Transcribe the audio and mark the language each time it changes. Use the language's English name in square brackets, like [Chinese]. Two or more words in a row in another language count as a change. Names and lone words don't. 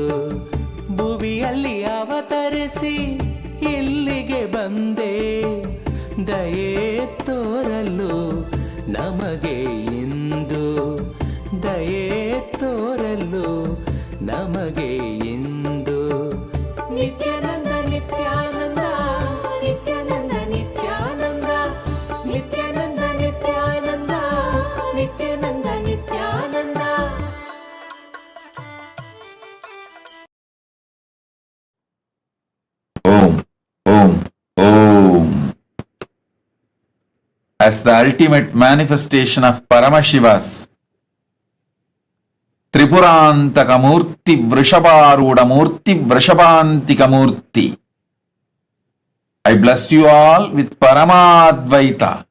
[Kannada] ಭುವಿಯಲ್ಲಿ ಅವತರಿಸಿ ಇಲ್ಲಿಗೆ ಬಂದೆ, ದಯೆ ತೋರಲು ನಮಗೆ ಇಂದು, ದಯೆ ತೋರಲು ನಮಗೆ ಇಂದು. ನಿತ್ಯಾನಂದ ನಿತ್ಯಾನಂದ ನಿತ್ಯಾನಂದ ನಿತ್ಯಾನಂದ ನಿತ್ಯಾನಂದ ನಿತ್ಯಾನಂದ ನಿತ್ಯಾನಂದ ನಿತ್ಯಾನಂದ. [English] Om, Om, Om. As the ultimate manifestation of Paramashiva's Tripurantaka Murthy Vrishabharuda Murthy Vrishabhantika Murthy, I bless you all with Paramadvaita.